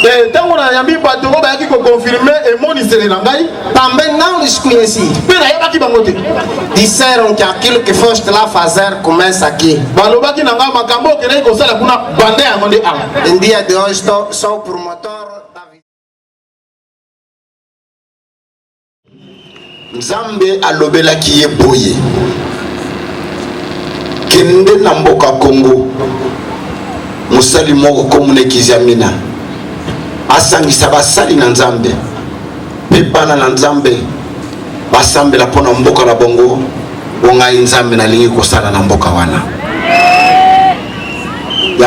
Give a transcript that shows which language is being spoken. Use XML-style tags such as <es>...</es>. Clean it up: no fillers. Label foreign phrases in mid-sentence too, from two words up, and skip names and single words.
<pt>Também não lhes conheci. Disseram que aquilo que foste lá fazer começa aqui. Em dia de hoje sou promotor da vida.</pt> <ln>Nzambe alobela ki ye boye kende na mboka Congo musali moko komune Kizamina asangisa basali na Nzambe pe bana na Nzambe basambela pona mboka na bongo ongai Nzambe na lingi kosala na mboka wana.</ln>